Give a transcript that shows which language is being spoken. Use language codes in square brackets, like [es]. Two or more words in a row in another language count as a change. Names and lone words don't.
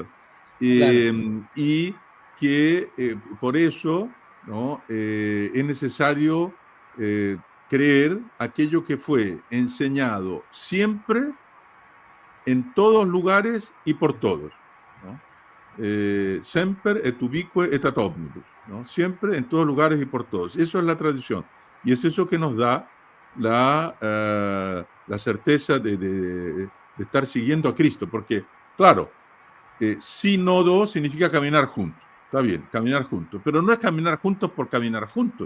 [es] Claro. Y que por eso, ¿no? Es necesario creer aquello que fue enseñado siempre, en todos lugares y por todos, ¿no? [la] Semper et ubique et ad omnibus, [es] ¿no? Siempre, en todos lugares y por todos. Eso es la tradición. Y es eso que nos da la certeza de estar siguiendo a Cristo. Porque, claro, sínodo significa caminar juntos. Está bien, caminar juntos. Pero no es caminar juntos por caminar juntos.